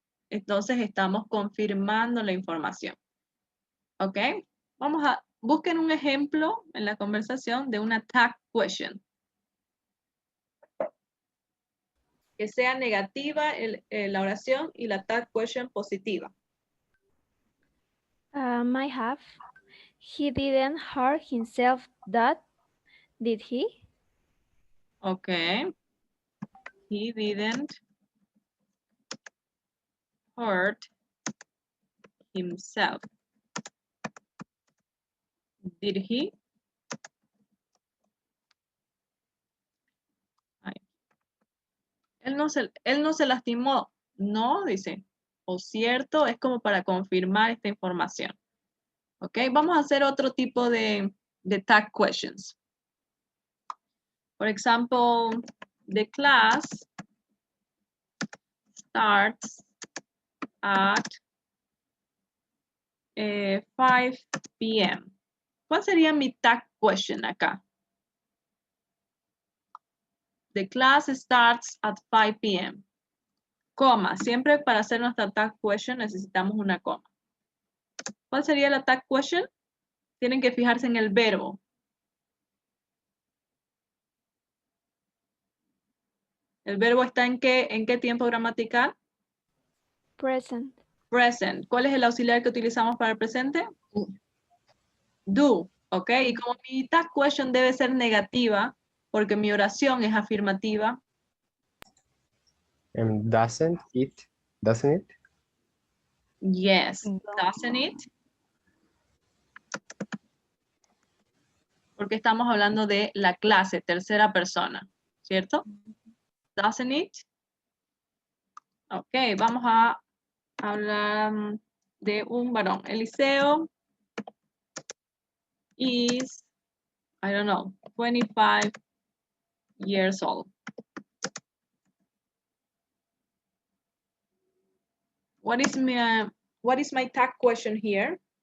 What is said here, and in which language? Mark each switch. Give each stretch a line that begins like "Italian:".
Spanish: Entonces estamos confirmando la información. ¿Ok? Busquen un ejemplo en la conversación de una tag question. Que sea negativa la oración y la tag question positiva.
English: I have. He didn't hurt himself, did he? Okay. He didn't hurt himself. Did he?
Spanish: Él no se lastimó. No, dice. O cierto, es como para confirmar esta información. Ok, vamos a hacer otro tipo de tag questions.
English: For example, the class starts at 5 p.m.
Spanish: ¿Cuál sería mi tag question acá?
English: The class starts at 5 p.m. Coma.
Spanish: Siempre para hacer nuestra tag question necesitamos una coma. ¿Cuál sería la tag question? Tienen que fijarse en el verbo. ¿El verbo está en qué tiempo gramatical?
English: Present. Present.
Spanish: ¿Cuál es el auxiliar que utilizamos para el presente? Do. ¿Ok? Y como mi tag question debe ser negativa, porque mi oración es afirmativa.
English: Doesn't it? Doesn't it? Yes. Doesn't it?
Spanish: Porque estamos hablando de la clase, tercera persona. ¿Cierto?
English: Doesn't it?
Spanish: Ok, vamos a hablar de un varón.
English: Eliseo is, I don't know, 25 years old. What is my tag question here?